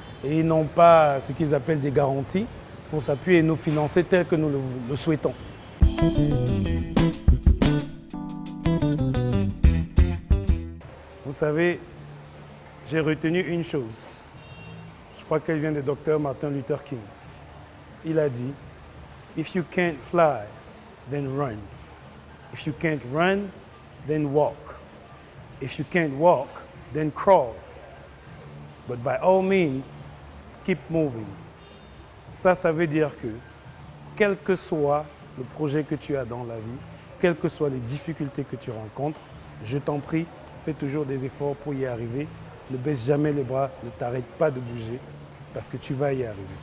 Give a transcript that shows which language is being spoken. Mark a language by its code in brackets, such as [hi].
[fr] Et ils n'ont pas ce qu'ils appellent des garanties pour s'appuyer et nous financer tel que nous le souhaitons. Vous savez, j'ai retenu une chose. Je crois qu'elle vient du docteur Martin Luther King. Il a dit, [en] « If you can't fly, then run. If you can't run, then walk. If you can't walk, then crawl. But by all means, keep moving. [fr] » Ça veut dire que, quel que soit le projet que tu as dans la vie, quelles que soient les difficultés que tu rencontres, je t'en prie, fais toujours des efforts pour y arriver. Ne baisse jamais les bras, ne t'arrête pas de bouger, parce que tu vas y arriver.